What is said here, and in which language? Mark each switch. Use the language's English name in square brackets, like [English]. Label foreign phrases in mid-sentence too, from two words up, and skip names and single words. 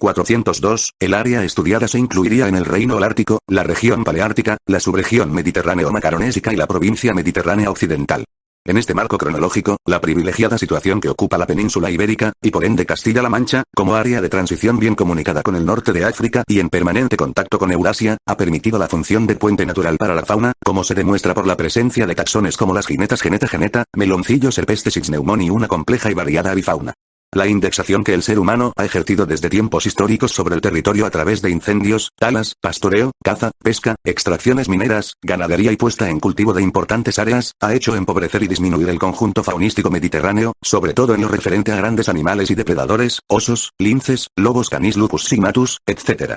[Spanish] 402, el área estudiada se incluiría en el reino holártico, la región paleártica, la subregión mediterráneo-macaronésica y la provincia mediterránea occidental. En este marco cronológico, la privilegiada situación que ocupa la península ibérica, y por ende Castilla-La Mancha, como área de transición bien comunicada con el norte de África y en permanente contacto con Eurasia, ha permitido la función de puente natural para la fauna, como se demuestra por la presencia de taxones como las jinetas geneta, meloncillos [Latin] herpestes y pneumon [Spanish] y una compleja y variada avifauna. La indexación que el ser humano ha ejercido desde tiempos históricos sobre el territorio a través de incendios, talas, pastoreo, caza, pesca, extracciones mineras, ganadería y puesta en cultivo de importantes áreas, ha hecho empobrecer y disminuir el conjunto faunístico mediterráneo, sobre todo en lo referente a grandes animales y depredadores, osos, linces, lobos [Latin] canis lupus sigmatus, [Spanish] etc.